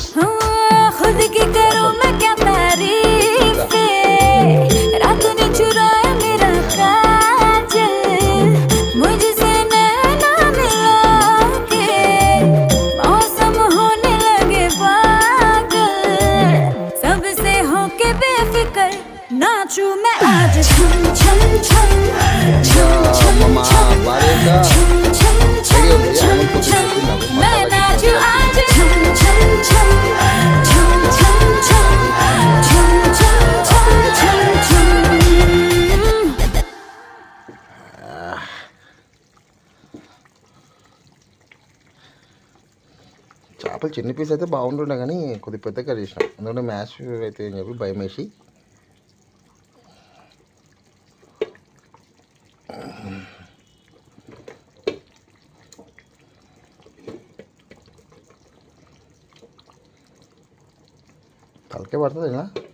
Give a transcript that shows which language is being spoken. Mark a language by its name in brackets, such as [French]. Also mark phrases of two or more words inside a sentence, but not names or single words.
[Hindi] खुद की करूं मैं क्या तारीफ रातों ने चुराया मेरा काजल मुझसे नैना मिला के मौसम होने लगे पागल सबसे होके बेफिक्र नाचूं मैं आज छम छम छम छम छम छम छम छम छम छम छम मैं नाचूं आज छम छम छम छम छम छम छम छम छम छम छम [Telugu] చేపలు చిన్న పీస్ అయితే బాగుంటుండే కానీ కొద్దిగా పెద్దగా చేసినాం ఎందుకంటే మ్యాచ్ అయితే అని చెప్పి భయం వేసి తలకే పడుతుంది ఇలా